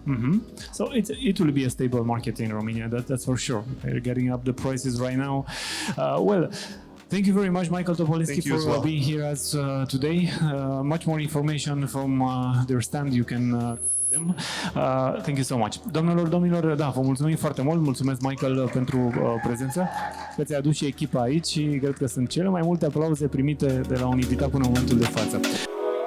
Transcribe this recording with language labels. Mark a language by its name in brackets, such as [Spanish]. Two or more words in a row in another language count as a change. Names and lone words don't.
[English] So it will be a stable market in Romania, that's for sure. They're getting up the prices right now. Well, thank you very much, Michael Topolinski, for being here as today. Much more information from their stand you can thank you so much. [Romanian] Doamnelor, domnilor, da, vă mulțumim foarte mult. Mulțumesc, Michael, pentru prezență. Că ți-ai adus și echipa aici și cred că sunt cele mai multe aplauze primite de la un invitat până în momentul de față.